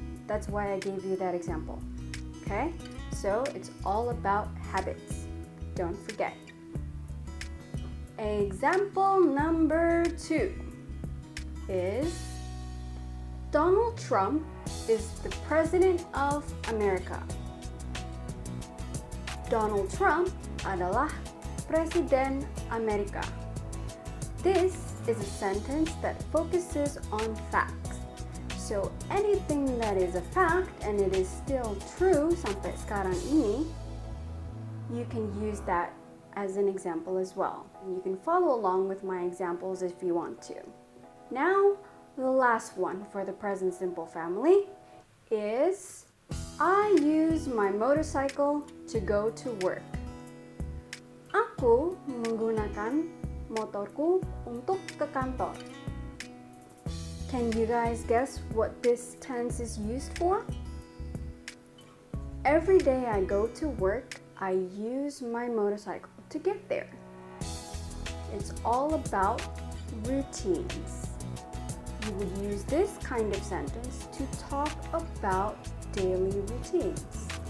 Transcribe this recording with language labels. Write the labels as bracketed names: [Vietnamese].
[English] That's why I gave you that example. Okay, so it's all about habits. Don't forget. Example number 2 is Donald Trump is the president of America. [Indonesian] Donald Trump adalah presiden Amerika. [English] This is a sentence that focuses on facts. So anything that is a fact and it is still true [Indonesian] sampai sekarang ini, [English] you can use that as an example as well. And you can follow along with my examples if you want to. Now, the last one for the present simple family is I use my motorcycle to go to work. [Indonesian] Aku menggunakan motorku untuk ke kantor. [English] Can you guys guess what this tense is used for? Every day I go to work, I use my motorcycle to get there. It's all about routines. You would use this kind of sentence to talk about daily routines.